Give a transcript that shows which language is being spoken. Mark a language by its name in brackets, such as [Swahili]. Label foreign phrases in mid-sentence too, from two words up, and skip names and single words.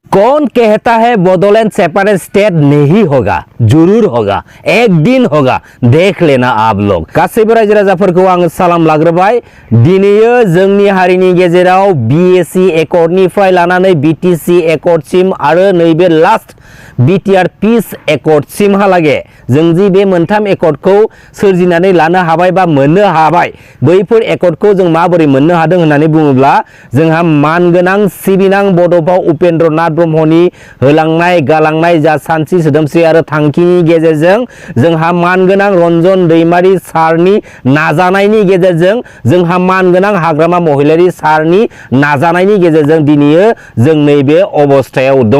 [Hindi] कौन कहता है बोडोलैंड [English] separate state [Hindi] नहीं होगा? जरूर होगा, एक दिन होगा, देख लेना आप लोग। [Bodo] गासैबो रायजो राजाफोरखौ आङो सालाम लाग्रोबाय। दिनैयो जोंनि हारिनि गेजेराव बीएससी एकर्डनिफ्राय लानानै बीटीसी एकर्डसिम आरो नैबे लास्ट बीटीआर पीस एकर्डसिमहालागे जों जि बे मोनथाम एकर्डखौ सोरजिनानै लानो हाबाय बा मोननो हाबाय, बैफोर एकर्डखौ जों माबोरै मोननो हादों होननानै बुङोब्ला जोंहा मानगोनां सिबिनां बड'फा उपेन्द्रनाथ ब्रह्मनि होलांनाय गालांनाय जा सानस्रि सोदोमस्रि आरो थांखिनि गेजेरजों, जोंहा मानगोनां रन्जन दैमारि सारनि नाजानायनि गेजेरजों, जोंहा मानगोनां हाग्रामा महिलारि सारनि नाजानायनि गेजेरजों दिनैयो जों नैबे अबस्थायाव दङ।